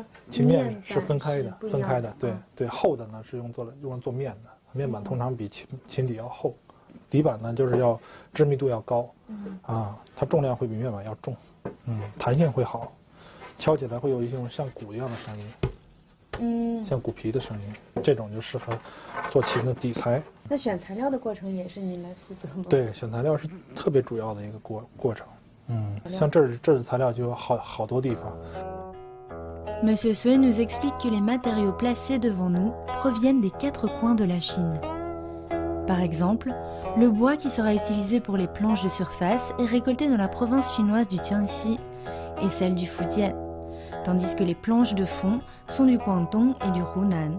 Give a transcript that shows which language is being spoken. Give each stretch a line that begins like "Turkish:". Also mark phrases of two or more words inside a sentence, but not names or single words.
Chinese: 琴面是分开的，对对，厚的呢是用来做面的，面板通常比琴底要厚，底板呢就是要致密度要高，它重量会比面板要重，弹性会好，敲起来会有一种像鼓一样的声音，像鼓皮的声音，这种就适合做琴的底材。那选材料的过程也是你来负责吗？对，选材料是特别主要的一个过程。像这儿材料就有好多地方。
French: Monsieur Sui nous explique que les matériaux placés devant nous proviennent des 4 coins de la Chine. Par exemple, le bois qui sera utilisé pour les planches de surface est récolté dans la province chinoise du Jiangxi et celle du Fujian, tandis que les planches de fond sont du Guangdong et du Hunan.